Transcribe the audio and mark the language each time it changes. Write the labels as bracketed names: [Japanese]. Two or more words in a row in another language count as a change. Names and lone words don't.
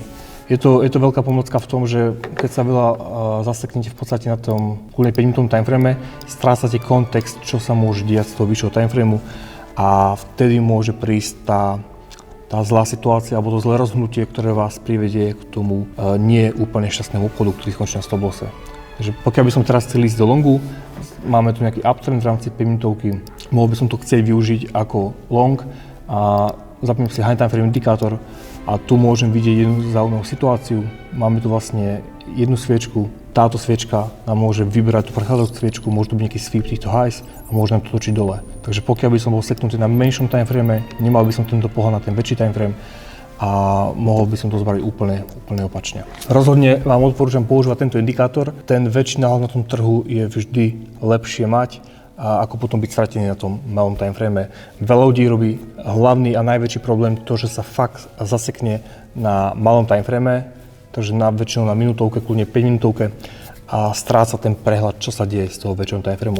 [Slovak] Je to veľká pomocka v tom, že keď sa veľa zaseknete v podstate na tom kľudne 5-minútovom timeframe, strácate kontext, čo sa môže diať z toho vyššieho timeframeu a vtedy môže prísť tá zlá situácia alebo to zlé rozhodnutie, ktoré vás privedie k tomu nie úplne šťastnému obchodu, ktorý skončí na [English] stop losse. [Slovak] Takže pokiaľ by som teraz chcel ísť do longu, máme tu nejaký uptrend v rámci 5-minútovky, mohol by som to chcieť využiť ako long a zapnem si [English] high time frame [Slovak] indikátor a tu môžem vidieť jednu zaujímavú situáciu. Máme tu vlastne jednu sviečku, táto sviečka nám môže vyberať tú predchádzajúcu sviečku, môže to byť nejaký sweep týchto highs a môže nám to točiť dole. Takže pokiaľ by som bol seknutý na menšom [English] time frame, [Slovak] nemal by som tento pohľad na ten väčší [English] time frame [Slovak] a mohol by som to zbaviť úplne opačne. Rozhodne vám odporúčam používať tento indikátor. Ten väčší náhľad na tom trhu je vždy lepšie mať, a ako potom byť stratený na tom malom timeframe. Veľa ľudí robí hlavný a najväčší problém to, že sa fakt zasekne na malom timeframe, takže väčšinou na minútovke, kľudne 5 minútovke a stráca ten prehľad, čo sa deje z toho väčšieho timeframeu.